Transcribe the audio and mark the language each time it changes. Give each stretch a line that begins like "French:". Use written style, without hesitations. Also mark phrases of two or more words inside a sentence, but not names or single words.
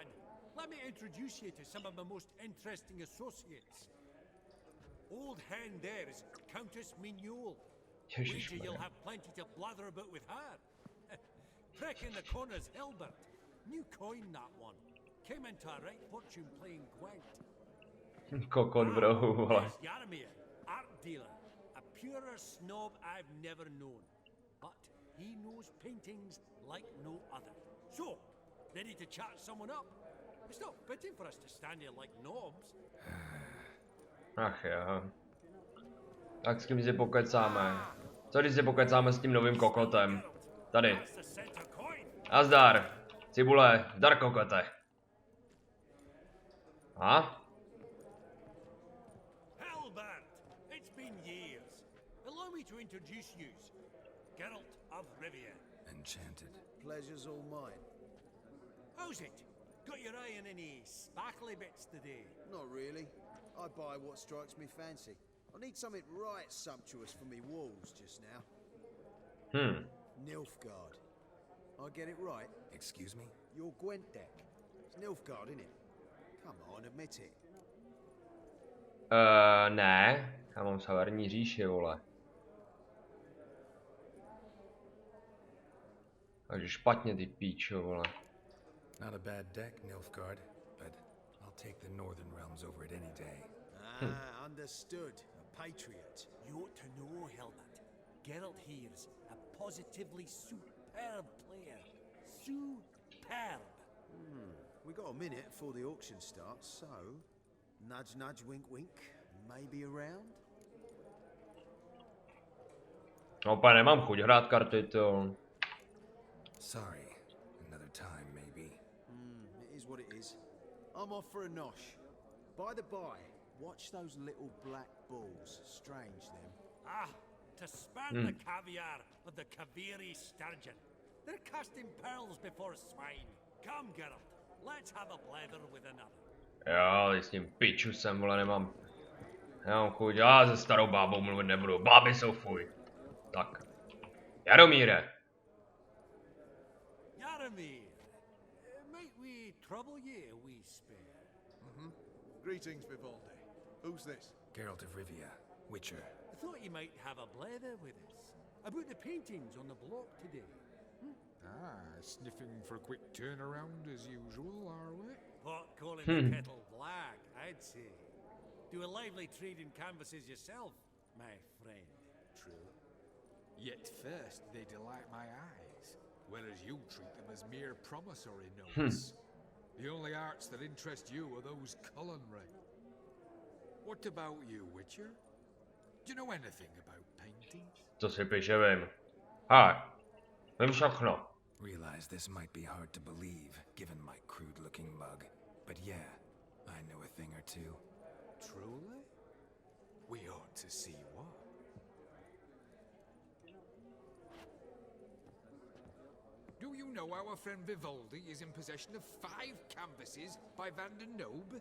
English: Let me introduce you to some of my most interesting associates. Old hen there is Countess Mignol. Wager you'll have plenty to blather about with her. Prick in the corner's Hilbert. New coin, that one. Came into a right fortune playing Gwent.
Czech: Kokot v rohu, vole.
English: There's Jaromir, art dealer. A purer snob I've never known. But he knows paintings like no other. So, ready to chat someone up? It's not fitting for us to stand here like knobs.
Czech: Ach jo. Tak s kým si pokecáme? Co když si pokecáme s tím novým kokotem? Tady.
English: That's the center coin.
Czech: Nazdar. Cibule, zdar kokote. A?
English: Albert, it's been years. Allow me to introduce you. Geralt of Rivia. Enchanted. Pleasure's all mine. How's it? Got your eye on any sparkly bits today? Not really. I buy what strikes me fancy. I need something right sumptuous for me walls just now. Nilfgaard. I get it right? Excuse me? Your Gwent deck. It's Nilfgaard, innit? Come on, admit it.
Czech: Ne. Já mám Severní říši, vole. Takže špatně, ty píčo, vole.
English: Not a bad deck, Nilfgaard, but I'll take the Northern Realms over it any day. Ah, understood. A patriot. You ought to know, Hilbert. Geralt here's a positively superb player. Superb. We got a minute before the auction starts, so nudge, nudge, wink, wink. Maybe around.
Czech: Opa, nemám chuť hrát karty, to.
English: Sorry. Another time, maybe. It is what it is. I'm off for a nosh. By the by, watch those little black balls. Strange, them. Ah, to spurn the caviar of the Kaveri sturgeon. They're casting pearls before swine. Come, Geralt, let's have a blather with another.
Czech: Jo, s tím pičusem, vole, nemám. Já mám chuť, já se starou bábou mluvit nebudu, báby jsou fuj. Tak. Jaromíre.
English: Jaromír, might we trouble ye a wee spare? Greetings, Vivaldi. Who's this? Geralt of Rivia, Witcher. I thought you might have a blather with us about the paintings on the block today. Sniffing for a quick turnaround as usual, are we? Pot calling the kettle black, I'd say. Do a lively trade in canvases yourself, my friend. True. Yet first they delight my eyes, whereas you treat them as mere promissory notes. The only arts that interest you are those culinary. What about you, Witcher? Do you know anything about paintings?
Czech: Co si píše, vím. Hele, vím všechno.
English: Realize this might be hard to believe, given my crude-looking mug. But yeah, I know a thing or two. Truly? We ought to see what. Do you know our friend Vivaldi is in possession of 5 canvases by Van der Nobe?